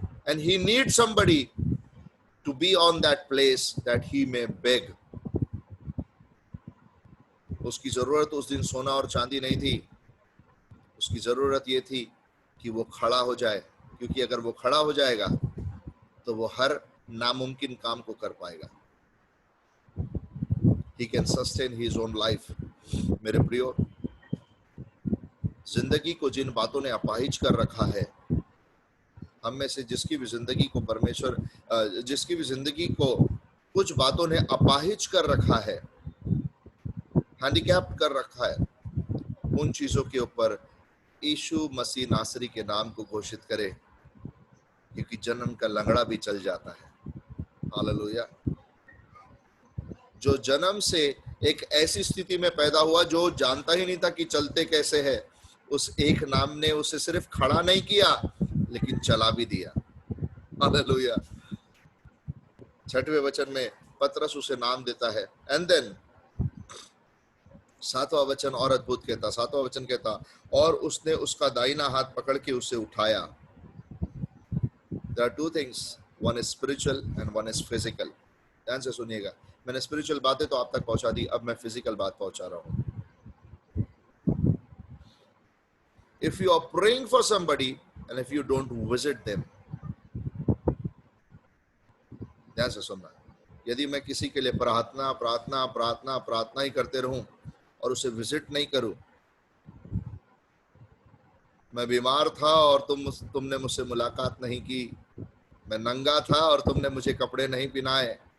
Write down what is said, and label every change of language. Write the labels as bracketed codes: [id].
[en] And he need somebody to be on that place that he may beg. [hi] उसकी जरूरत उस दिन सोना और चांदी नहीं थी, उसकी जरूरत ये थी कि वो खड़ा हो जाए, क्योंकि अगर वो खड़ा हो जाएगा तो वो हर नामुमकिन काम को कर पाएगा। [en] He can sustain his own life। [hi] मेरे प्रियो, जिंदगी को जिन बातों ने अपाहिज कर रखा है, हम में से जिसकी भी जिंदगी को परमेश्वर, जिसकी भी जिंदगी को कुछ बातों ने अपाहिज कर रखा है, हैंडीकैप कर रखा है, उन चीजों के ऊपर यीशु मसीह नासरी के नाम को घोषित करे, क्योंकि जन्म का लंगड़ा भी चल जाता है। हालेलुया। जो जन्म से एक ऐसी स्थिति में पैदा हुआ जो जानता ही नहीं था कि चलते कैसे है, उस एक नाम ने उसे सिर्फ खड़ा नहीं किया लेकिन चला भी दिया। हालेलुया। 6वें वचन में पतरस उसे नाम देता है। एंड देन 7वां वचन और अद्भुत कहता, 7वां वचन कहता, और उसने उसका दाहिना हाथ पकड़ के उसे उठाया। [en] There are two things, one is spiritual and one is physical। [hi] ध्यान से सुनिएगा, मैंने स्पिरिचुअल बातें तो आप तक पहुंचा दी, अब मैं फिजिकल बात पहुंचा रहा हूं। [en] If you are praying for somebody and if you don't visit them, [hi] ध्यान से सुनना, यदि मैं किसी के लिए प्रार्थना प्रार्थना प्रार्थना प्रार्थना ही करते रहूं और उसे विजिट नहीं करूं, मैं बीमार था और तुमने मुझसे मुलाकात नहीं की, मैं नंगा था और तुमने मुझे कपड़े नहीं पहनाए।